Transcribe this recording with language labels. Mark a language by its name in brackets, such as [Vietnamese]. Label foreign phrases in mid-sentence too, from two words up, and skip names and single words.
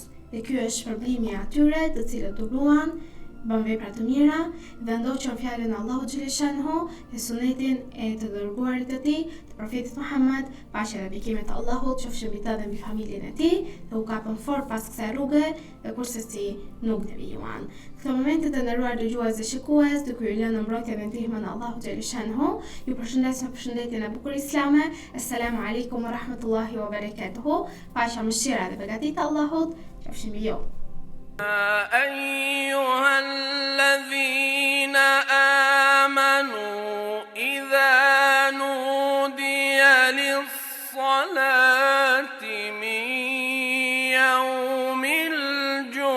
[Albanian] Dhe ky është shpërblimi I atyre të cilët duruan, bën vepra të mira dhe ndoqën fjalën e Allahut xhaleshanhu dhe sunetin e të dërguarit të tij, të profetit Muhammed, paqja dhe bekimet e Allahut qofshin mbi të dhe mbi familjen e tij, dhe u kapën fort pas kësaj rruge dhe kurse si nuk devijuan. Këto momente të nderuar dëgjues dhe shikues, duke ju lënë në mbrojtjen dhe ndihmën e Allahut xhaleshanhu, ju përshëndes me përshëndetjen e bukur islame. [Arabic] السلام عليكم ورحمة الله وبركاته. [Albanian] Paqja, mëshira dhe begatit e Allahut qofshin mbi ju. [Arabic] أيها الذين آمنوا إذا نودي للصلاة من يوم الجمعة